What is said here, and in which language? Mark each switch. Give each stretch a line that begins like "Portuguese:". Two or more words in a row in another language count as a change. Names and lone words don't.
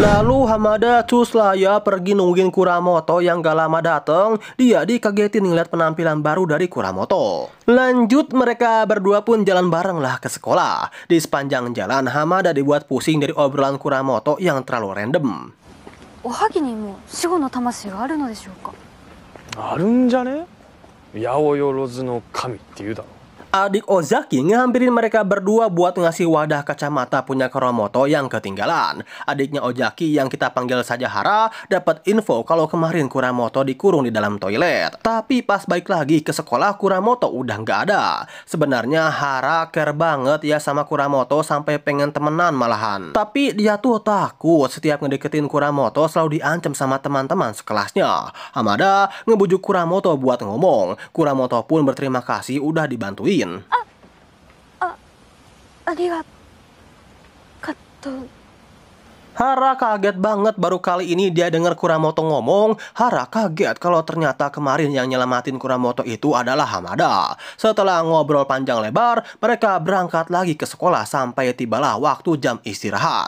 Indonesian: Lalu Hamada cus lah ya pergi nungguin Kuramoto yang gak lama dateng. Dia dikagetin ngeliat penampilan baru dari Kuramoto. Lanjut mereka berdua pun jalan bareng lah ke sekolah. Di sepanjang jalan Hamada dibuat pusing dari obrolan Kuramoto yang terlalu random.
Japanese: おはぎにも死後の魂があるのでしょうか? あるんじゃね？八百万の神って言うだろ。
Indonesian: Adik Ozaki ngehampirin mereka berdua buat ngasih wadah kacamata punya Kuramoto yang ketinggalan. Adiknya Ozaki yang kita panggil saja Hara dapat info kalau kemarin Kuramoto dikurung di dalam toilet. Tapi pas balik lagi ke sekolah Kuramoto udah nggak ada. Sebenarnya Hara care banget ya sama Kuramoto sampai pengen temenan malahan. Tapi dia tuh takut setiap ngedeketin Kuramoto selalu diancam sama teman-teman sekelasnya. Hamada ngebujuk Kuramoto buat ngomong. Kuramoto pun berterima kasih udah dibantuin.
Japanese: ありがとう。
Indonesian: Hara kaget banget baru kali ini dia dengar Kuramoto ngomong. Hara kaget kalau ternyata kemarin yang nyelamatin Kuramoto itu adalah Hamada. Setelah ngobrol panjang lebar, mereka berangkat lagi ke sekolah sampai tibalah waktu jam istirahat.